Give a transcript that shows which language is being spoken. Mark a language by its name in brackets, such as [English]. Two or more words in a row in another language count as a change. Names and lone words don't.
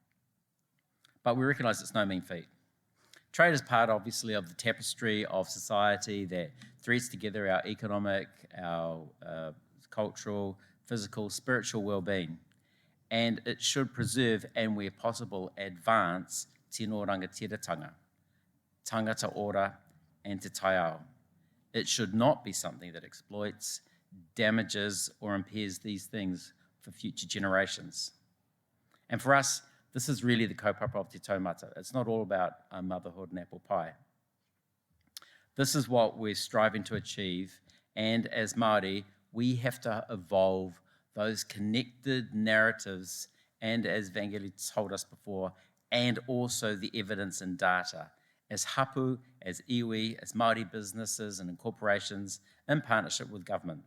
[English] But we recognise it's no mean feat. Trade is part, obviously, of the tapestry of society that threads together our economic, our cultural, physical, spiritual well-being. And it should preserve and, where possible, advance [Māori] tino rangatiratanga, tangata ora, [English] and [Māori] te taiao. [English] It should not be something that exploits, damages, or impairs these things for future generations. And for us, this is really the kaupapa of [Māori] te taumata. [English] It's not all about motherhood and apple pie. This is what we're striving to achieve, and as Māori, we have to evolve those connected narratives, and as Vangeli told us before, and also the evidence and data, as hapu, as iwi, as Māori businesses and corporations in partnership with government.